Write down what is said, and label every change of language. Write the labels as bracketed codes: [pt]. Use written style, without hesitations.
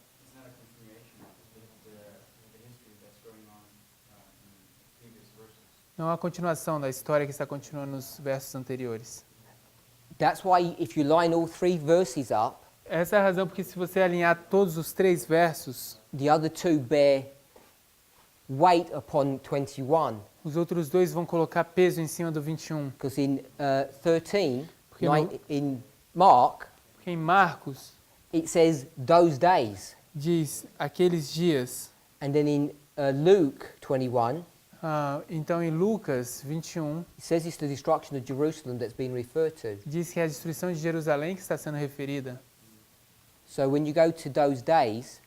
[en] It's not a continuation of the history that's going on in previous verses. [pt] Não é uma continuação da história que está continuando nos versos anteriores. [en] That's why if you line all three verses up, [pt] Essa é a razão porque se você alinhar todos os 3 versos, [en] the other two bear weight upon 21. [pt] os outros 2 vão colocar peso em cima do 21. [en] Because in 13, [pt] Porque no- [en] in Mark, [pt] Porque em Marcos [en] it says those days. [pt] diz aqueles dias. [en] And then in Luke 21, [pt] Então em Lucas 21 [en] it says it's the destruction of Jerusalem that's been referred to. [pt] diz que é a destruição de Jerusalém que está sendo referida. [en] So when you go to those days,